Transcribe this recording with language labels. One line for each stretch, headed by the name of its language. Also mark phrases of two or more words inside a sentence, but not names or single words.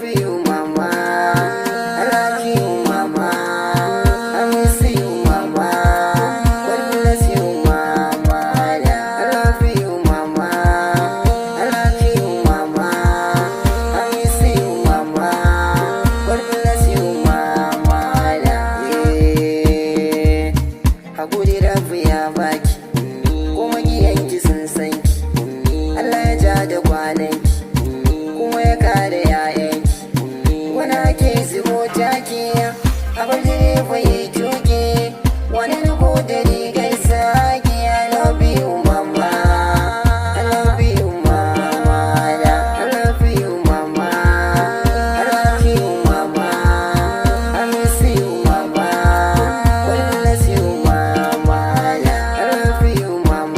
English: you, mama. I love you, mama. I miss you, mama. God bless you, mama. I love you, mama. I love you, mama. I miss you, mama. God bless you, mama. Yeah.
Hausa: Hakuri rabu ya baki, kuma giyanki sun san ki. Allah ya ja da kwananki, kuma ya kare yayanki. Wani ake zubo take, abin jini fa yi tuki. Wani na da rigar saki.
English: I love you, mama. I love you, mama. I love you, mama. I love you, mama. I miss you, mama. God bless you, mama. I love you, mama.